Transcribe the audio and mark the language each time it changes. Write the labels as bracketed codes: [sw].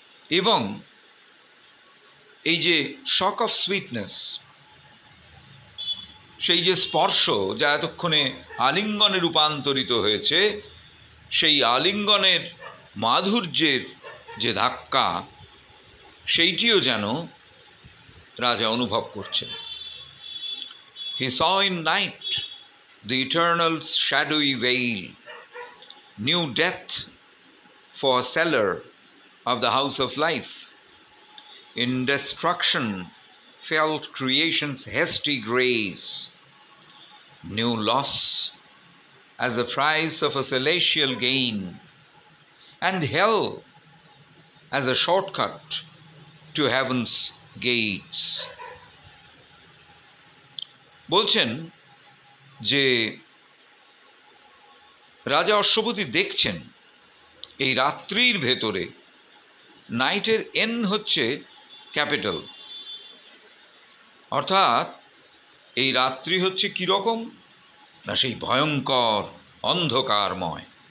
[bn] এবং এই যে [en] shock of sweetness, [bn] সেই যে স্পর্শ যা এতক্ষণে আলিঙ্গনে রূপান্তরিত হয়েছে, সেই আলিঙ্গনের মাধুর্যের যে ধাক্কা, সেইটিও যেন রাজা অনুভব করছেন। [en] He saw in night the eternal's shadowy veil, knew death for seller of the house of life. In destruction felt creation's hasty grace, knew loss as the price of a celestial gain, and hell as a shortcut to heaven's gates. [bn] বলছেন যে রাজা অশ্বপতি দেখছেন এই রাত্রির ভেতরে, নাইটের N হচ্ছে capital, অর্থাৎ এই রাত্রি হচ্ছে কীরকম না, সেই ভয়ঙ্কর অন্ধকারময়।